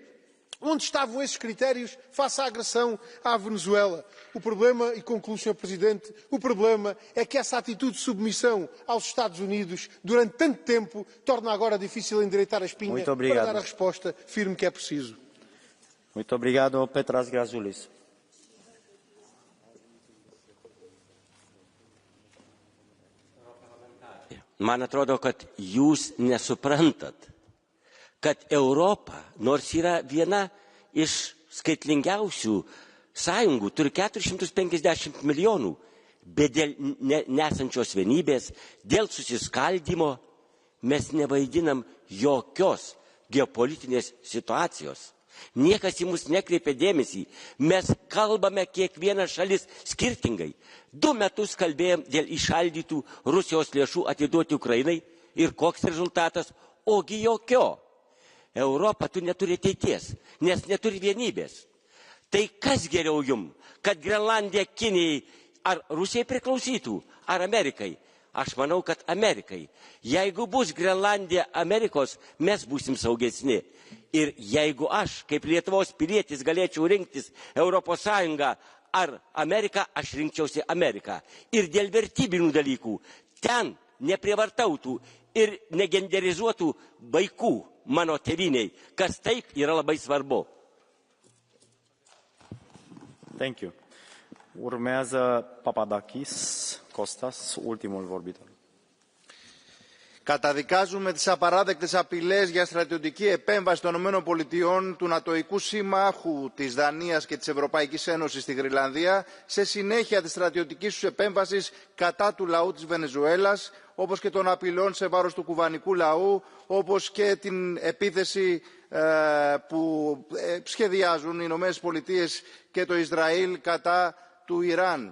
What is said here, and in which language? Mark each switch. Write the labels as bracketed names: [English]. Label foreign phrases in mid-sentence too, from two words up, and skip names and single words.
[Portuguese] Onde estavam esses critérios face à agressão à Venezuela? O problema, e concluo, Sr. Presidente, o problema é que essa atitude de submissão aos Estados Unidos durante tanto tempo torna agora difícil endireitar a espinha para dar a resposta firme que é preciso. Muito obrigado, Petras Grajoulis. [Lithuanian] Man atrodo, kad jūs nesuprantat, kad Europa, nors yra viena iš skaitlingiausių sąjungų, turi 450 milijonų, bet dėl nesančios vienybės, dėl susiskaldymo mes nevaidinam jokios geopolitinės situacijos. Niekas į mus nekreipia dėmesį. Mes kalbame kiekvieną šalis skirtingai. 2 metus kalbėjom dėl įšaldytų Rusijos lėšų atiduoti Ukrainai ir koks rezultatas, ogi jokio. Europa tu neturi ateities, nes neturi vienybės. Tai kas geriau jum, kad Grenlandija Kinijai ar Rusijai priklausytų, ar Amerikai? Aš manau, kad Amerikai. Jeigu bus Grenlandija Amerikos, mes būsim saugesni. Ir jeigu aš, kaip Lietuvos pilietis, galėčiau rinktis Europos Sąjungą ar Ameriką, aš rinkčiausi Ameriką. Ir dėl vertybinių dalykų ten neprievartautų ir negenderizuotų vaikų mano tėviniai, kas taip yra labai svarbu. [English] Thank you. [Romanian] Urmează Papadakis, Kostas, ultimul vorbitor. [Greek] Καταδικάζουμε τις απαράδεκτες απειλές για στρατιωτική επέμβαση των ΗΠΑ, του νατοϊκού συμμάχου της Δανίας και της Ευρωπαϊκής Ένωσης στη Γροενλανδία, σε συνέχεια της στρατιωτικής τους επέμβασης κατά του λαού της Βενεζουέλας, όπως και των απειλών σε βάρος του κουβανικού λαού, όπως και την επίθεση που σχεδιάζουν οι Ηνωμένες Πολιτείες και το Ισραήλ κατά του Ιράν.